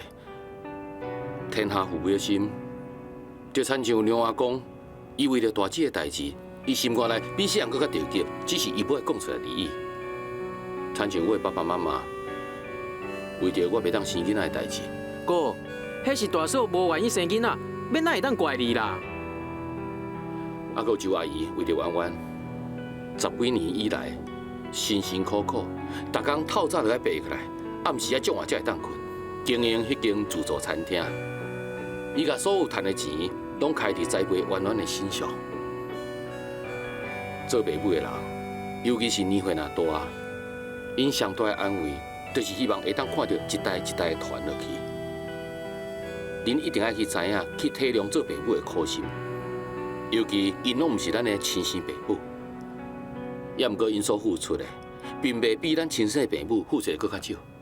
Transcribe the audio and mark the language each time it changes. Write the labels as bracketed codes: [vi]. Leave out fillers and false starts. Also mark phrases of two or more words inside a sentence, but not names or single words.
[nan] 天下父母的心，就亲像梁阿公，伊为了大姐的代志，伊心肝内比谁人更较着急，只是伊不会讲出来而已。亲像我的爸爸妈妈，为着我袂当生囡仔的代志，哥，迄是大嫂无愿意生囡仔，免哪会当怪你啦？还有周阿姨为着婉婉，10几年以来辛辛苦苦，逐工透早就爱爬起来，暗时啊种下才会当困，经营迄间自助餐厅。伊甲所有赚的钱，拢开伫栽培婉婉的身上。做爸母的人，尤其是年岁若大，因上大的安慰，就是希望会当看到一代一代传落去。恁一定要去知影，去体谅做爸母的苦心，尤其因拢毋是咱的亲生爸母，也毋过因所付出的，并未比咱亲生的爸母付出的搁较少。